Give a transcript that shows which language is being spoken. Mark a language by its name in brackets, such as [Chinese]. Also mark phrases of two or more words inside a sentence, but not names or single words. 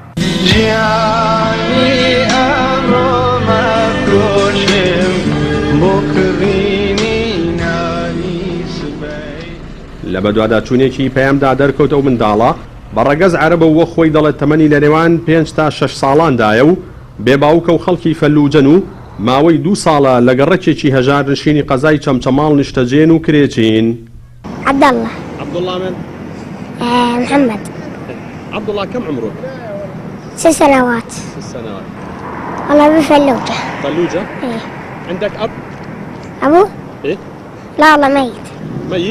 [Central Kurdish] لە بەدواداچوونێکی پەیامدا دەرکەوت ئەو منداڵە بەڕەگەز عەرەبە وە خۆی دەڵێت تەمەنی لە نێوان 5 تا 6 ساڵاندایە و بێباوکە و خەڵکی فەلوجەن و ماوەی 2 ساڵە لە گەڕەکێکی هەژار نشینی قەزای چەمچەماڵ نیشتەجێن و کرێچین. [Arabic] عبدالله. عبدالله من؟ محمد. عبدالله كم عمرك؟ 6 سنوات. 6 سنوات. والله بفلوجة. فلوجة؟ ايه. عندك أب؟ أبو؟ ايه؟ لا والله ميت. ميت؟